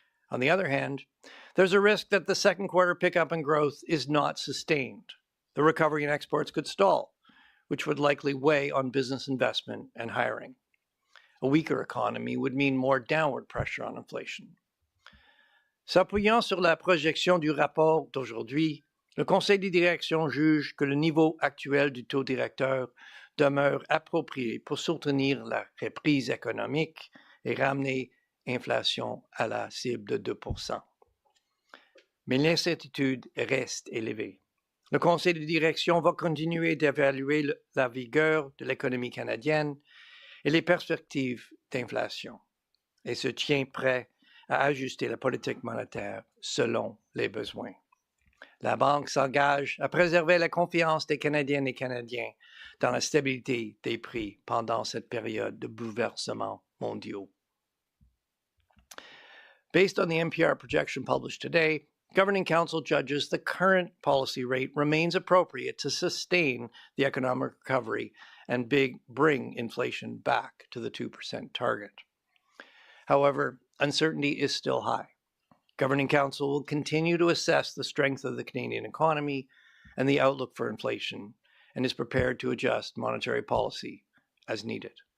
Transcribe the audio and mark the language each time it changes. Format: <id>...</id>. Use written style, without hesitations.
<en>On the other hand, there's a risk that the second quarter pickup in growth is not sustained. The recovery in exports could stall, which would likely weigh on business investment and hiring. A weaker economy would mean more downward pressure on inflation.</en> <fr>S'appuyant sur la projection du rapport d'aujourd'hui, le Conseil de direction juge que le niveau actuel du taux directeur demeure approprié pour soutenir la reprise économique et ramener l'inflation à la cible de 2%. Mais l'incertitude reste élevée. Le Conseil de direction va continuer d'évaluer la vigueur de l'économie canadienne et les perspectives d'inflation, et se tient prêt à ajuster la politique monétaire selon les besoins. La Banque s'engage à préserver la confiance des Canadiennes et Canadiens dans la stabilité des prix pendant cette période de bouleversements mondiaux.</fr> <en>Based on the NPR projection published today, Governing Council judges the current policy rate remains appropriate to sustain the economic recovery and bring inflation back to the 2% target. However, uncertainty is still high. Governing Council will continue to assess the strength of the Canadian economy and the outlook for inflation, and is prepared to adjust monetary policy as needed.</en>